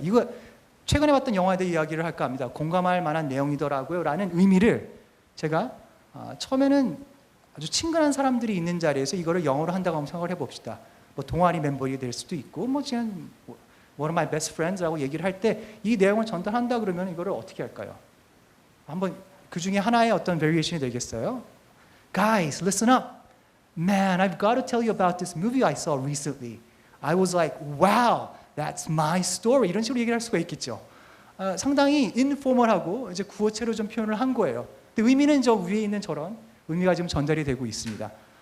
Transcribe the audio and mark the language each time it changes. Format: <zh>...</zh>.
<ko>이거 최근에 봤던 영화에 대해 이야기를 할까 합니다. 공감할 만한 내용이더라고요 라는 의미를 제가 처음에는 아주 친근한 사람들이 있는 자리에서 이거를 영어로 한다고 한번 생각을 해봅시다. 뭐 동아리 멤버가 될 수도 있고 뭐 그냥</ko> <en>one of my best friends</en> <ko>라고 얘기를 할 때 이 내용을 전달한다 그러면 이거를 어떻게 할까요? 한번 그 중에 하나의 어떤 variation이 되겠어요?</ko> <en>Guys, listen up. Man, I've got to tell you about this movie I saw recently. I was like, wow, that's my story.</en> <ko>이런 식으로 얘기를 할 수가 있겠죠. 상당히 informal하고 이제 구어체로 좀 표현을 한 거예요. 근데 의미는 저 위에 있는 저런 의미가 지금 전달이 되고 있습니다.</ko>